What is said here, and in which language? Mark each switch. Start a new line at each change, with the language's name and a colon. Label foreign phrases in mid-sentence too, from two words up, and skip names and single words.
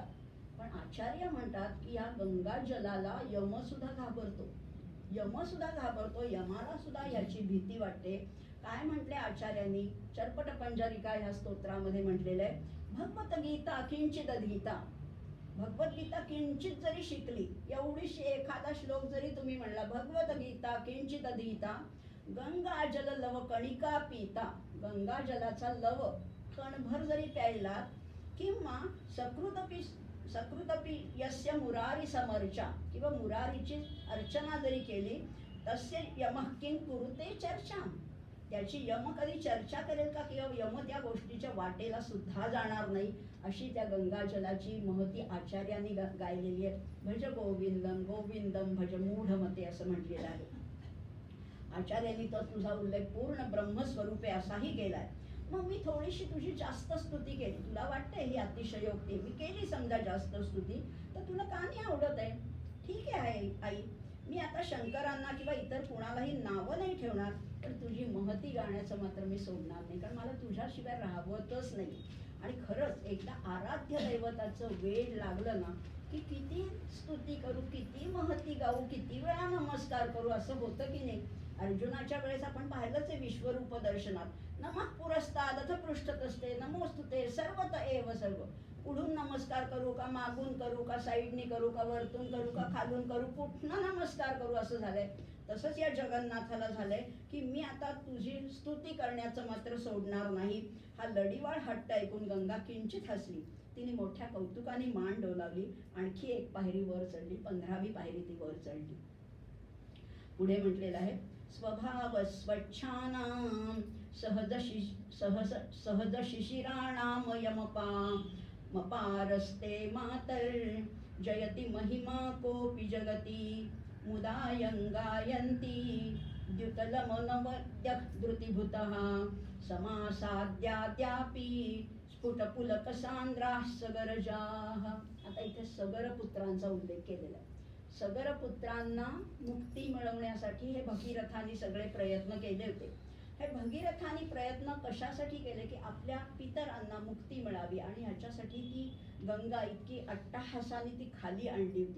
Marathi: पण आचार्य म्हणतात की या गंगा जलाला यम सुद्धा घाबरतो, यमाला सुद्धा याची भीती वाटते. काय म्हटले आचार्यांनी, चर्पट पंजरिका ह्या स्तोत्रामध्ये म्हटलेलं आहे,
Sanskrit: भगवत गीता किंचित अधीता.
Marathi: भगवद्गीता किंचित जरी शिकली, एवढीशी एखादा श्लोक जरी तुम्ही म्हणला,
Sanskrit: भगवत गीता किंचित अधीता गंगा जल लव कणिका पिता.
Marathi: गंगा जलाचा लव कणभर जरी प्यायला, किंवा
Sanskrit: सकृतपी यस्य मुरारी समर्चा,
Marathi: किंवा मुरारीची अर्चना जरी केली,
Sanskrit: तस्य यमः किं कुरुते चर्चा.
Marathi: त्याची यम कधी चर्चा करेल का, किंवा यम त्या गोष्टीच्या वाटेला सुद्धा जाणार नाही. अशी त्या गंगा जलाची महती आचार्यांनी गायलेली आहे.
Sanskrit: भज गोविंदम गोविंदम भज मूढमते
Marathi: असं म्हटलेलं आहे. आचार्यांनी तर तुझा उल्लेख पूर्ण ब्रह्मस्वरूपे असाही केलाय. मग मी थोडीशी तुझी जास्त स्तुती केली, तुला वाटतंय ही अतिशयोक्ती, मी केली समजा जास्त स्तुती, तर तुला का नाही आवडत आहे? ठीक आहे आई, मी आता शंकरांना किंवा इतर कुणालाही नावं नाही ठेवणार, पण तुझी महती गाण्याचं मात्र मी सोडणार नाही, कारण मला तुझ्याशिवाय राहवतच नाही. आणि खरंच एकदा आराध्य दैवताचं वेळ लागलं ना की किती स्तुती करू, किती महती गाऊ, किती वेळा नमस्कार करू, असं होतं की नाही. अर्जुनाच्या वेळेस आपण पाहिलंच आहे विश्वरूप दर्शनात,
Sanskrit: नमः पुरस्ताद अथ पृष्ठतस्ते नमोस्तुते सर्वत एव सर्व.
Marathi: पुढून नमस्कार करू का, मागून करू का, साईडनी करू का, वरतून करू का, खालून करू, कुठनं नमस्कार करू, असं झालंय. तसंच या जगन्नाथाला झालंय की मी आता तुझी स्तुती करण्याचं मात्र सोडणार नाही. हा लढीवाळ हट्ट ऐकून गंगा किंचित हसली. तिने मोठ्या कौतुकाने मान डोलावली, आणखी एक पायरी वर चढली, 15वी पायरी ती वर चढली. पुढे म्हटलेलं आहे,
Sanskrit: स्वभाव स्वच्छानां सहज शिशिराणाम यमपारस्ते मातर जयति महिमा कोपि जगती मुदायंगायन्ति द्युतलमनवद्यधृतिभूतः समासाद्याद्यापि स्फुटपुलकसांद्राः सगरजाः.
Marathi: आता इथे सगरपुत्रांचा उल्लेख केलेला आहे. सगरपुत्रांना मुक्ती मिळवण्यासाठी हे भगीरथांनी सगळे प्रयत्न केले होते. हे भगीरथांनी प्रयत्न कशासाठी केले की आपल्या पितरांना मुक्ती मिळावी, आणि ह्याच्यासाठी ती गंगा इतकी अट्टहासाने ती खाली आणली होती.